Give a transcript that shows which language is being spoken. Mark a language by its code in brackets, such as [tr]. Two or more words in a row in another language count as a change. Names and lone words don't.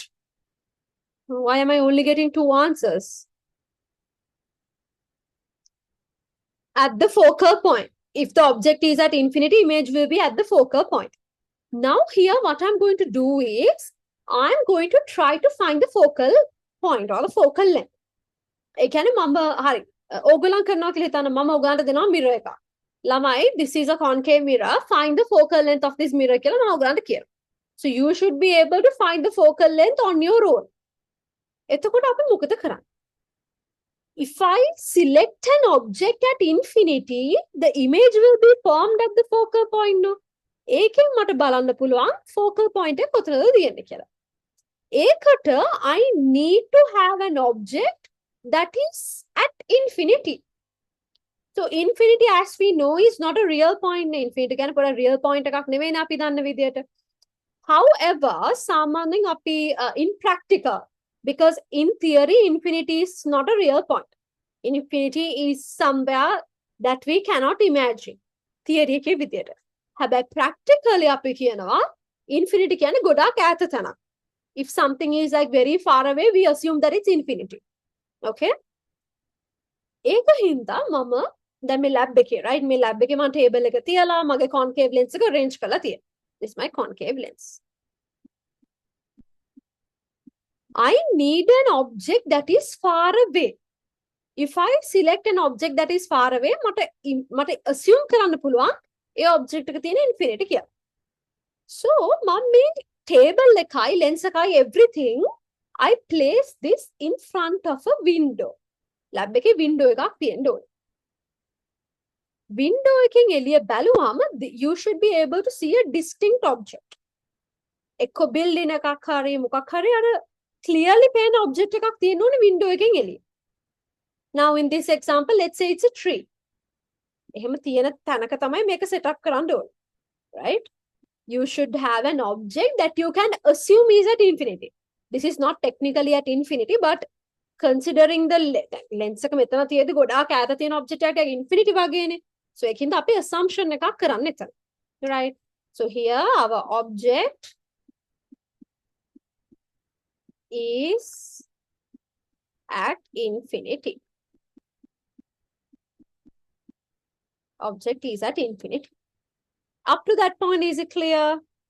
[en] Why am I only getting two answers? At the focal point. If the object is at infinity, image will be at the focal point. Now here what I'm going to do is, I'm going to try to find the focal point or the focal length. [si] ඒ කියන්නේ මම හරි ඕගොල්ලන් කරනවා කියලා හිතන්න මම ඔයගලන්ට දෙනවා mirror එකක්. [en] ළමයි this is a concave mirror, find the focal length of this mirror [si] කියලා මම ඔයගලන්ට කියනවා. [en] So you should be able to find the focal length on your own. [si] එතකොට අපි මොකද කරන්නේ? [en] If I select an object at infinity, the image will be formed at the focal point. No? [si] ඒකෙන් මට බලන්න පුළුවන් [en] focal point [si] එක කොතනද තියෙන්නේ කියලා. [en] ඒකට I need to have an object that is at infinity. So infinity as we know is not a real point. Infinity [si] කියන්නේ පොර [en] real point [si] එකක් නෙවෙයිනේ අපි දන්න විදියට. [en] However, [si] සාමාන්‍යයෙන් අපි [en] in practical, because in theory infinity is not a real point. Infinity is somewhere that we cannot imagine. [si] Theory එකේ විදියට. හැබැයි practically අපි කියනවා infinity කියන්නේ ගොඩාක් ඈත තැනක්. [en] If something is like very far away, we assume that it's infinity. [si] Okay? ඒක හින්දා මම දැන් මේ lab එකේ right මේ lab එකේ මම table එක තියලා මගේ [en] concave lens [si] එක arrange කරලා තියෙනවා. [en] This is my concave lens. I need an object that is far away. If I select an object that is far away, [si] මට assume කරන්න පුළුවන් ඒ object එක තියෙන infinity කියලා. [en] So [si] මම මේ table එකයි lens එකයි [en] everything I place this in front of a window. [si] Lab එකේ window එකක් තියෙන්න ඕනේ. Window එකෙන් එළිය බැලුවාම [en] you should be able to see a distinct object. [si] එක්ක building එකක් හරි මොකක් හරි අර clearly පේන object එකක් තියෙන්න ඕනේ window එකෙන් එළිය. [en] Now in this example, let's say it's a tree. [si] එහෙම තියෙන තැනක තමයි මේක set up කරන්න ඕනේ. [en] Right? You should have an object that you can assume is at infinity. This is not technically at infinity, but considering the lens [si] එක මෙතන තියෙද්දි ගොඩාක් ඈත තියෙන [en] object [si] එකක් infinity වගේනේ. So ඒකින්ද අපි assumption එකක් කරන්න එතන. [en] Right? So here our object is at infinity. Object is at infinity. Up to that point, is it clear?